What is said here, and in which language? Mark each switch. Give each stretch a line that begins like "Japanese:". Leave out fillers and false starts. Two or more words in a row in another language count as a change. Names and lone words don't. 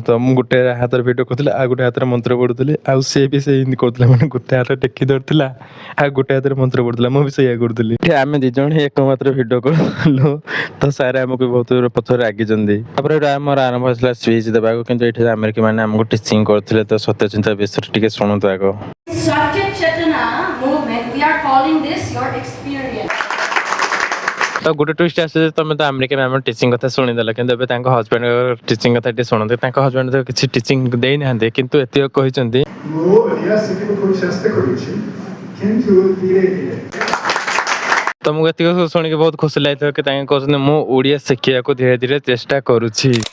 Odia: ତ ମୁଁ ଗୋଟେ ହାତରେ ଭିଡିଓ କରୁଥିଲି, ଆଉ ଗୋଟେ ହାତରେ ମନ୍ତ୍ର ପଢୁଥିଲି, ଆଉ ସେ ବି ସେମିତି କରୁଥିଲା, ମାନେ ଗୋଟେ ହାତ ଟେକି ଧରିଥିଲା ଆଉ ଗୋଟେ ହାତରେ ମନ୍ତ୍ର ପଢୁଥିଲା। ମୁଁ ବି ସେଇଆ କରୁଥିଲି। ଆମେ 2 ଜଣ ହିଁ ଏକମାତ୍ର ଭିଡିଓ କରୁଥିଲୁ, ତ ସାର୍ ଆମକୁ ବହୁତ ପଛରେ ରାଗିଛନ୍ତି। ତାପରେ ଆମର ଆରମ୍ଭ ହେଇଥିଲା ସ୍ପିଚ ଦେବାକୁ, କିନ୍ତୁ ଏଠି ଆମେରିକା ମାନେ ଆମକୁ ଟିଚିଂ କରୁଥିଲେ। ତ ସତ୍ୟଚିନ୍ତା ବିଷୟରେ ଟିକେ ଶୁଣନ୍ତୁ ଆଗ।
English: Satya Chetana movement, we are calling this your experience.
Odia: ତ ଗୋଟେ ଟୁଇଷ୍ଟ ଆସିଛି, ତମେ ତ ଆମେରିକା ମ୍ୟାମ ଟିଚିଂ କଥା ଶୁଣିଦେଲ, କିନ୍ତୁ ଏବେ ତାଙ୍କ ହଜବେଣ୍ଡ ଟିଚିଂ କଥା ଟିକେ ଶୁଣନ୍ତୁ। ତାଙ୍କ ହଜବେଣ୍ଡ ତ କିଛି ଟିଚିଂ ଦେଇନାହାନ୍ତି, କିନ୍ତୁ ଏତିକି କହିଛନ୍ତି ତମକୁ ଏତିକି ଶୁଣିକି ବହୁତ ଖୁସି ଲାଗିଥିବ କି ତାଙ୍କେ କହୁଛନ୍ତି ମୁଁ ଓଡ଼ିଆ ଶିଖିବାକୁ ଧୀରେ ଧୀରେ ଚେଷ୍ଟା କରୁଛି।